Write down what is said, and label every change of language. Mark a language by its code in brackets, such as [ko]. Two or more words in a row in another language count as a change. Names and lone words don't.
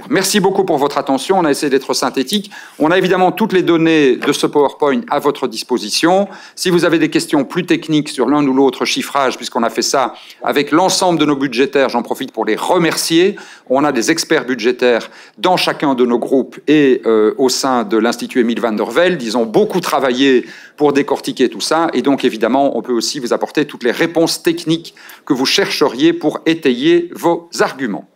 [fr] Merci beaucoup pour votre attention. On a essayé d'être synthétique. On a évidemment toutes les données de ce PowerPoint à votre disposition. Si vous avez des questions plus techniques sur l'un ou l'autre chiffrage, puisqu'on a fait ça avec l'ensemble de nos budgétaires, j'en profite pour les remercier. On a des experts budgétaires dans chacun de nos groupes et au sein de l'Institut Émile van der Velde. Ils ont beaucoup travaillé pour décortiquer tout ça. Et donc, évidemment, on peut aussi vous apporter toutes les réponses techniques que vous chercheriez pour étayer vos arguments.